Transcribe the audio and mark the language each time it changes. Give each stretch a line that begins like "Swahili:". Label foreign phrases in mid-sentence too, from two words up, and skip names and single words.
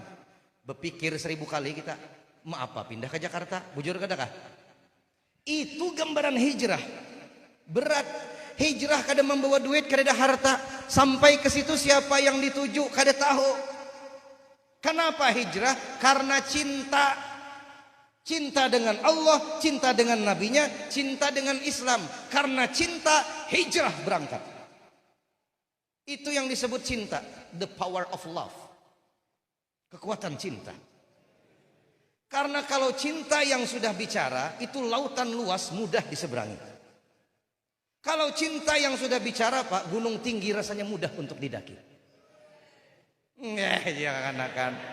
Banjar: Berpikir 1000 kali kita, mau apa pindah ke Jakarta? Bujur kada kah? Itu gambaran hijrah. Berat. Hijrah kada membawa duit, kada ada harta. Sampai ke situ siapa yang dituju kada tahu. Kenapa hijrah? Karena cinta. Cinta dengan Allah, cinta dengan nabinya, cinta dengan Islam. Karena cinta, hijrah berangkat. Itu yang disebut cinta.
English: The power of love.
Banjar: Kekuatan cinta. Karena kalau cinta yang sudah bicara, itu lautan luas mudah diseberangi. Kalau cinta yang sudah bicara, Pak, gunung tinggi rasanya mudah untuk didaki. Ya kan.